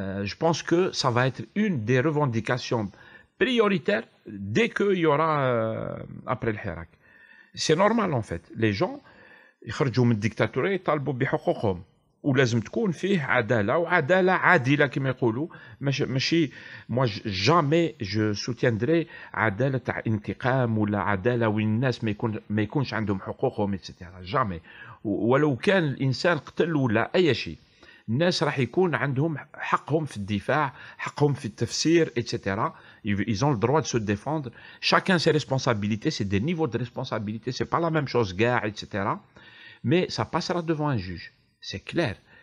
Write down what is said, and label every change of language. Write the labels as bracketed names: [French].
[French] Je pense que ça va être une des revendications prioritaires dès qu'il y aura après le Hirak. C'est normal en fait. Les gens [Arabic] يخرجوا من الديكتاتورية يطالبوا بحقوقهم ولازم تكون فيه عدالة وعدالة عادلة كما يقولوا ماشي [French] moi jamais je soutiendrai [Arabic] عدالة تاع انتقام ولا عدالة وين الناس ما يكونش عندهم حقوقهم etc. [French] jamais [Arabic] ولو كان الإنسان قتل ولا أي شيء الناس راح يكون عندهم حقهم في الدفاع حقهم في التفسير etc. [French] Ils ont le droit de se défendre. Chacun ses responsabilités, c'est des niveaux de responsabilité, c'est pas la même chose, gars, etc. Mais ça passera devant un juge. C'est clair.